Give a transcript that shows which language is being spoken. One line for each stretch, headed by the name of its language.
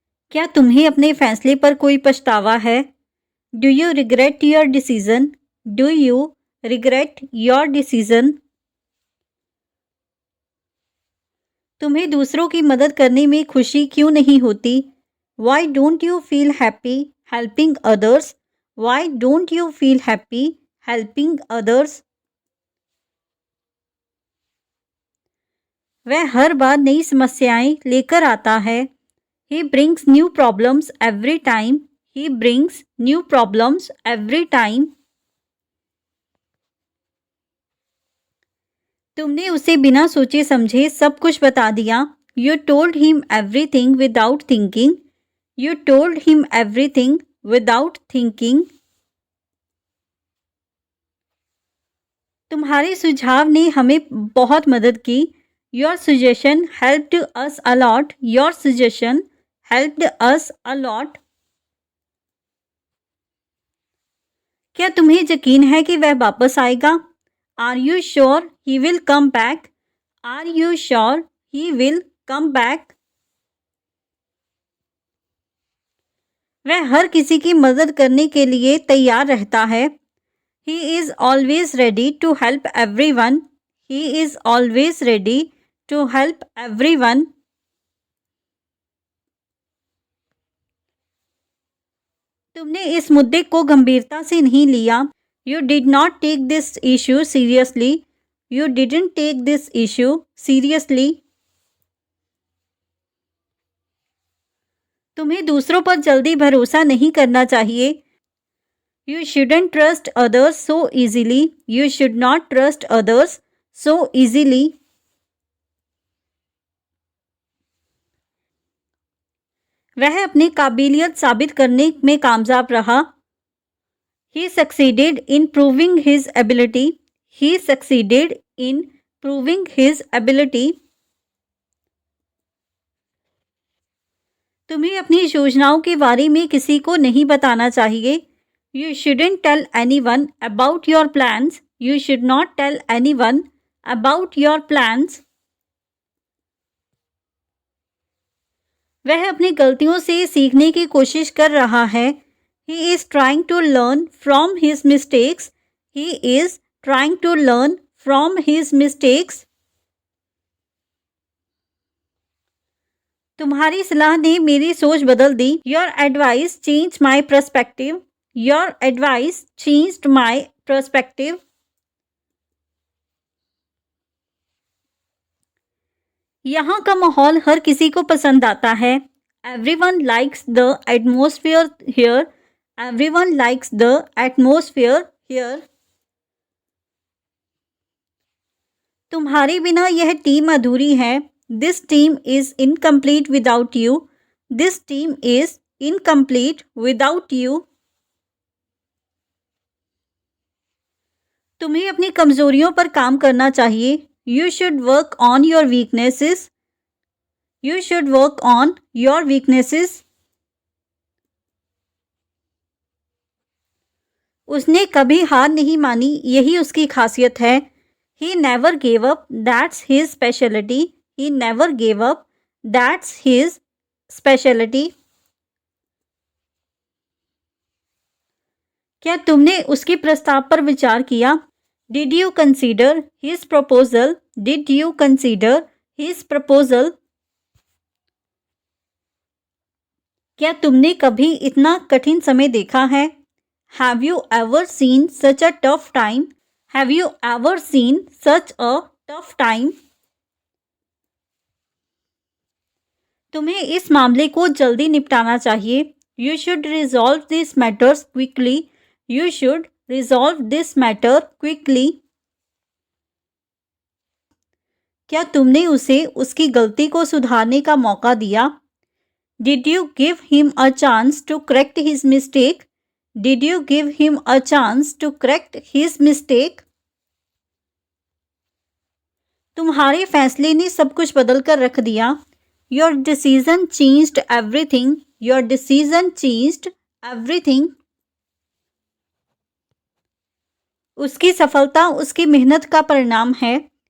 Hindi: क्या तुम्हें अपने फैसले पर कोई पछतावा है?
English: Do you regret your decision? Do you regret your decision?
Hindi: तुम्हें दूसरों की मदद करने में खुशी क्यों नहीं होती?
English: Why don't you feel happy helping others? Why don't you feel happy helping others?
Hindi: वह हर बार नई समस्याएं लेकर आता है।
English: He brings new problems every time. He brings new problems every time.
Hindi: तुमने उसे बिना सोचे समझे सब कुछ बता दिया।
English: You told him everything without thinking. You told him everything without thinking.
Hindi: तुम्हारे सुझाव ने हमें बहुत मदद की।
English: Your suggestion helped us a lot. Your suggestion helped us a lot.
Hindi: क्या तुम्हें यकीन है कि वह वापस आएगा?
English: Are you sure he will come back? Are you sure he will come back?
Hindi: वह हर किसी की मदद करने के लिए तैयार रहता है।
English: He is always ready to help everyone. He is always ready to help everyone.
Hindi: तुमने इस मुद्दे को गंभीरता से नहीं लिया।
English: You did not take this issue seriously. You didn't take this issue seriously.
Hindi: तुम्हें दूसरों पर जल्दी भरोसा नहीं करना चाहिए।
English: You shouldn't trust others so easily. You should not trust others so easily.
Hindi: वह अपनी काबिलियत साबित करने में कामयाब रहा।
English: He succeeded in proving his ability. He succeeded in proving his ability.
Hindi: तुम्हें अपनी योजनाओं के बारे में किसी को नहीं बताना चाहिए।
English: You shouldn't tell anyone about your plans. You should not tell anyone about your plans.
Hindi: वह अपनी गलतियों से सीखने की कोशिश कर रहा है।
English: He is trying to learn from his mistakes. He is trying to learn from his mistakes.
Hindi: तुम्हारी सलाह ने मेरी सोच बदल दी।
English: Your advice changed my perspective. Your advice changed my perspective.
Hindi: यहाँ का माहौल हर किसी को पसंद आता है।
English: Everyone likes the atmosphere here. Everyone likes the atmosphere here.
Hindi: तुम्हारे बिना यह टीम अधूरी है।
English: This team is incomplete without you. This team is incomplete without you.
Hindi: तुम्हें अपनी कमजोरियों पर काम करना चाहिए।
English: You should work on your weaknesses. You should work on your weaknesses.
Hindi: उसने कभी हार नहीं मानी, यही उसकी खासियत है।
English: He never gave up. That's his specialty. He never gave up. That's his specialty.
Hindi: क्या तुमने उसके प्रस्ताव पर विचार किया?
English: Did you consider his proposal? Did you consider his proposal?
Hindi: क्या तुमने कभी इतना कठिन समय देखा है?
English: Have you ever seen such a tough time? Have you ever seen such a tough time?
Hindi: तुम्हें इस मामले को जल्दी निपटाना चाहिए।
English: You should resolve these matters quickly. You should resolve this matter quickly.
Hindi: क्या तुमने उसे उसकी गलती को सुधारने का मौका दिया?
English: Did you give him a chance to correct his mistake? Did you give him a chance to correct his mistake?
Hindi: तुम्हारे फैसले ने सब कुछ बदल कर रख दिया।
English: Your decision changed everything, your decision changed everything.
Hindi: उसकी सफलता उसकी मेहनत का परिणाम है।